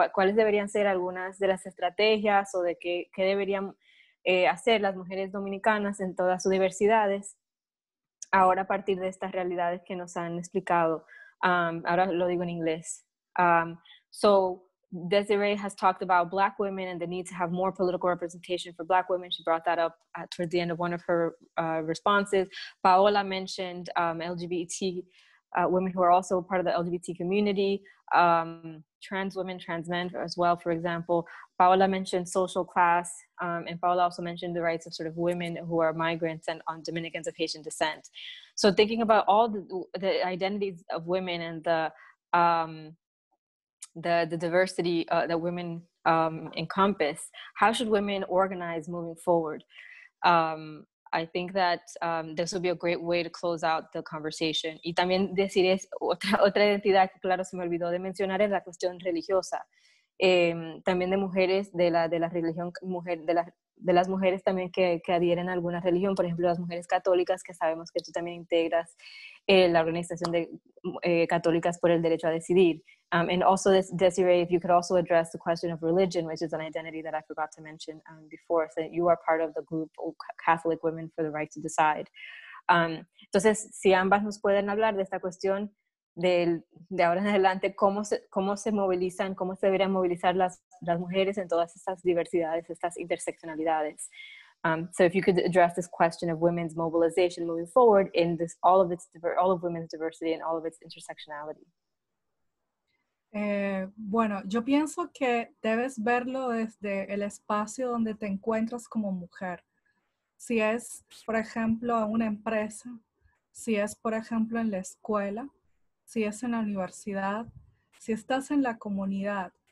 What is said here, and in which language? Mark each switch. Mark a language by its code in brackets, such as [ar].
[es] ¿Cuáles deberían ser algunas de las estrategias o de qué deberían hacer las mujeres dominicanas en todas sus diversidades ahora a partir de estas realidades que nos han explicado? Ahora lo digo en inglés. [en] So Desiree has talked about Black women and the need to have more political representation for Black women. She brought that up towards the end of one of her responses. Paola mentioned LGBT women who are also part of the LGBT community, trans women, trans men as well, for example. Paola mentioned social class, and Paola also mentioned the rights of sort of women who are migrants and on Dominicans of Haitian descent. So thinking about all the identities of women and the diversity that women encompass, how should women organize moving forward? I think that this would be a great way to close out the conversation. [es] Y también decir otra identidad que, claro, se me olvidó de mencionar es la cuestión religiosa. También de mujeres de la religión, de las mujeres también que adhieren a alguna religión, por ejemplo, las mujeres católicas, que sabemos que tú también integras la organización de católicas por el derecho a decidir. [en] And also, Desiree, if you could also address the question of religion, which is an identity that I forgot to mention before, so that you are part of the group of Catholic Women for the Right to Decide. [es] Entonces, si ambas nos pueden hablar de esta cuestión de ahora en adelante, cómo se movilizan, cómo se deberían movilizar las mujeres en todas estas diversidades, estas interseccionalidades. [en] So if you could address this question of women's mobilization moving forward in all of women's diversity and all of its intersectionality. [es] Bueno, yo pienso que debes verlo desde el espacio donde te encuentras como mujer. Si es, por ejemplo, en una empresa, si es, por ejemplo, en la escuela, si es en la universidad, si estás en la comunidad.